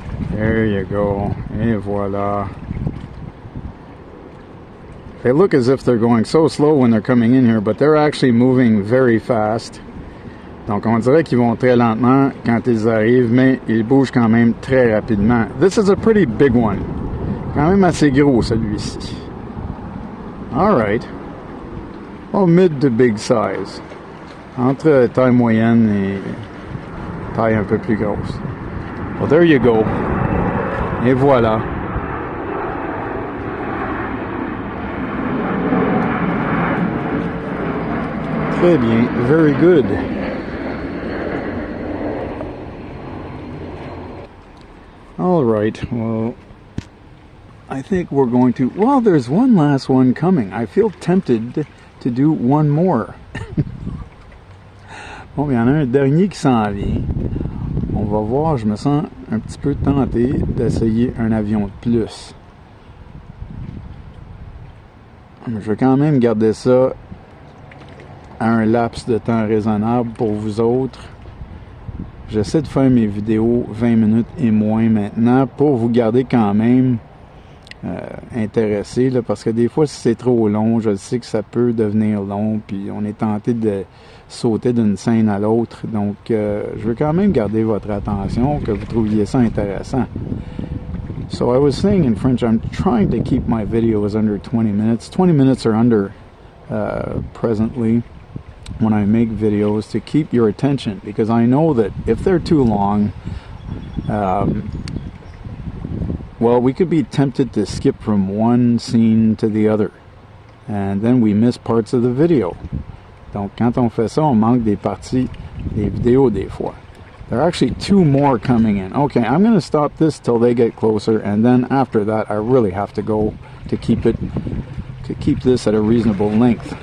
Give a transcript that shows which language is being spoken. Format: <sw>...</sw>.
<en>There you go.</en> <fr>Et voilà.</fr> <en>They look as if they're going so slow when they're coming in here, but they're actually moving very fast.</en> <fr>Donc on dirait qu'ils vont très lentement quand ils arrivent, mais ils bougent quand même très rapidement.</fr> <en>This is a pretty big one.</en> <fr>Quand même assez gros celui-ci.</fr> <en>Alright. Oh, mid to big size.</en> <fr>Entre taille moyenne et taille un peu plus grosse.</fr> <en>Well, there you go.</en> <fr>Et voilà. Très bien.</fr> <en>Very good. All right. Well, I think we're going to... Well, there's one last one coming. I feel tempted to do one more.</en> <fr>Bon, il y en a un dernier qui s'en vient. On va voir, je me sens un petit peu tenté d'essayer un avion de plus. Je vais quand même garder ça à un laps de temps raisonnable pour vous autres. J'essaie de faire mes vidéos 20 minutes et moins maintenant pour vous garder quand même intéressé, là, parce que des fois si c'est trop long, je sais que ça peut devenir long, puis on est tenté de sauter d'une scène à l'autre, donc je veux quand même garder votre attention, que vous trouviez ça intéressant.</fr> <en>So I was saying in French, I'm trying to keep my videos under 20 minutes. 20 minutes are under presently when I make videos, to keep your attention, because I know that if they're too long, well, we could be tempted to skip from one scene to the other, and then we miss parts of the video.</en> <fr>Donc, quand on fait ça, on manque des parties des vidéos des fois.</fr> <en>There are actually two more coming in. Okay, I'm going to stop this till they get closer, and then after that, I really have to go to keep this at a reasonable length.</en>